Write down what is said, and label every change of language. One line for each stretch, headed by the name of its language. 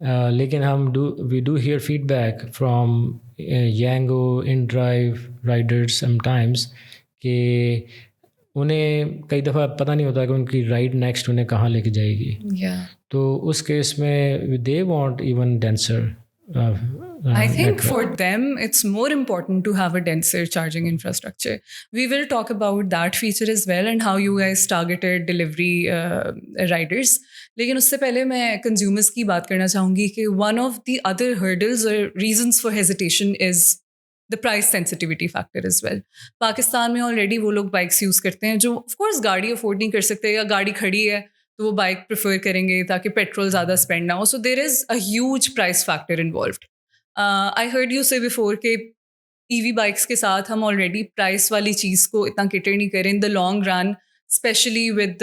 Urdu: لیکن ہم
English: we do hear feedback from
Urdu: یانگو in drive riders
English: sometimes
Urdu: کہ انہیں کئی دفعہ پتہ نہیں ہوتا کہ ان کی رائڈ نیکسٹ انہیں کہاں لے کے جائے گی.
English: تو اس کیس میں they want even denser. I think for them it's more important to have a denser charging infrastructure. We will talk about that feature as well and how you guys targeted delivery riders.
Urdu: لیکن اس سے پہلے میں consumers کی بات کرنا چاہوں گی کہ
English: one of the other hurdles or reasons for hesitation is the price sensitivity factor as well.
Urdu: Pakistan میں already وہ لوگ بائکس یوز کرتے ہیں جو of course گاڑی افورڈ نہیں کر سکتے, یا گاڑی کھڑی ہے تو وہ بائک پریفر کریں گے تاکہ پیٹرول زیادہ اسپینڈ نہ ہو.
English: So there is a huge price factor involved. I heard you say before
Urdu: کہ ای وی بائکس کے ساتھ ہم آلریڈی پرائس والی چیز کو اتنا کیٹر نہیں کریں
English: in the long run, especially with